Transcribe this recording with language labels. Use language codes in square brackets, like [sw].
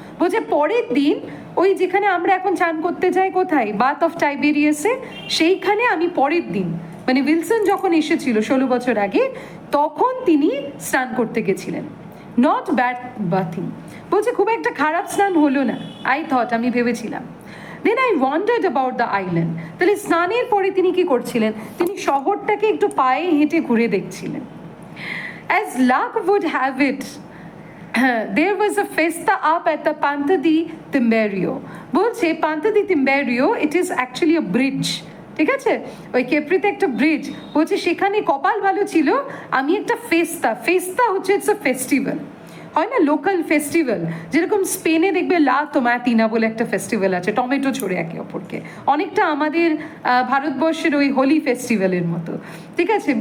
[bn] বলছে পরের দিন ওই যেখানে আমরা এখন চান করতে যাই, কোথায়, বাথ অফ টাইবেরিয়াসে, সেইখানে আমি পরের দিন, মানে উইলসন যখন এসেছিল 16 বছর আগে, তখন তিনি স্নান করতে গেছিলেন। [en] not bad bathing, [bn] বলছে খুব একটা খারাপ স্নান হলো না, [en] I thought, [bn] আমি ভেবেছিলাম। [en] Then I wondered about the island. [bn] তাহলে স্নানের পরে তিনি কি করছিলেন, তিনি শহরটাকে একটু পায়ে হেঁটে ঘুরে দেখছিলেন। [en] As luck would have it, there was a festa up at the Ponte di Timberio. [bn] বলছে Ponte di Timberio, [en] it is actually a bridge, [bn] ঠিক আছে, ওই কেপ্রিতে একটা ব্রিজ। বলছে সেখানে কপাল ভালো ছিল, আমি একটা ফেস্তা হচ্ছে [en] it's a festival, [bn] হয় না লোকাল ফেস্টিভ্যাল, যেরকম স্পেনে দেখবে লা তোমাতিনা বলে একটা ফেস্টিভ্যাল আছে, টমেটো ছড়ে একে অপরকে, অনেকটা আমাদের ভারতবর্ষের ওই হোলি ফেস্টিভ্যালের মতো, ঠিক আছে।